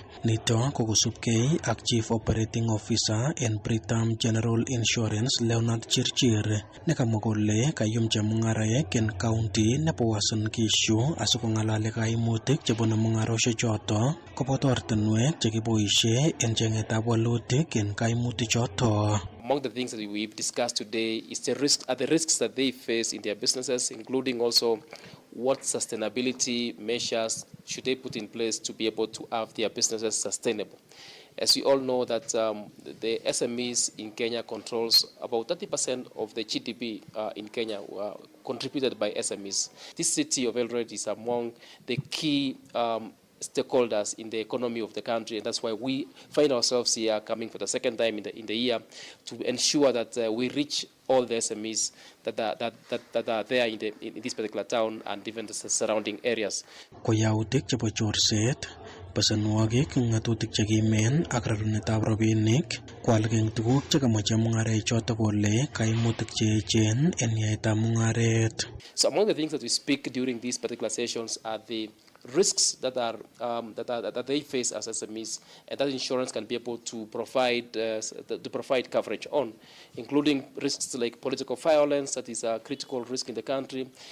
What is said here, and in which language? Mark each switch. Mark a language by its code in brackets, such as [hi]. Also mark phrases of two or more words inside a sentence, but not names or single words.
[kln] Nito ko kosubkei ak [en] Chief Operating Officer [kln] en Britam General Insurance Leonard Chirchir nekamwa kole kayum chemungaraek en county nebo Uasin Gishu asikong'alali kaimutik chebune mungaroshek choto koboto ortinwek chekiboisie en chengetab walutik en kaimutik choto. [en] Among the things that we've discussed today is the risks that they face in their businesses, including also what sustainability measures should they put in place to be able to have their businesses sustainable. As we all know that the SMEs in Kenya controls about 30% of the GDP in Kenya contributed by SMEs. This city of Eldoret is among the key stakeholders in the economy of the country, and that's why we find ourselves here coming for the second time in the year to ensure that we reach all the SMEs that are there in this particular town and even the surrounding areas. [kln] Koyautik chebo chorset, besenwogik, ng'atutik chekimen ak rerunetab rabinik koalak eng tuguk chekamache mung'arek choto kole kaimutik cheechen en yaetab mung'aret. [en] So among the things that we speak during these particular sessions are the risks that they face as SMEs, and that insurance can be able to provide coverage on, including risks like political violence, that is a critical risk in the country.